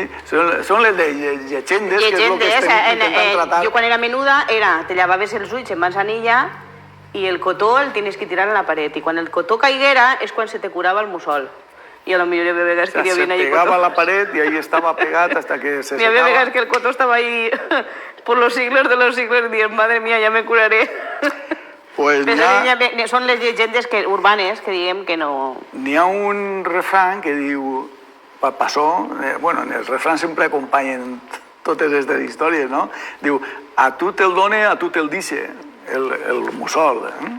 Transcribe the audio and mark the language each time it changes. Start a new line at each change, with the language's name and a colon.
Catalan: Són les llegendes, que és el que estem intentant tratar. Jo quan era menuda te llavaves els ulls en manzanilla i el cotó el tenies que tirar a la paret. I quan el cotó caiguera és quan se te curava el mussol. I a lo millor hi havia vegades que hi havia allí cotó. Se pegava a la paret i ahí estava pegat hasta que se secava. Hi havia vegades que el cotó estava ahí
Spanish: por los siglos de los siglos
Catalan: dient,
Spanish: madre mía, ya me curaré.
Catalan: Pues són les llegendes urbanes que diem que no... N'hi ha un refrán que diu, passó, bueno, els refrans sempre acompanyen totes aquestes històries, no? Diu, a tu te'l done, a tu te'l dice, el mussol.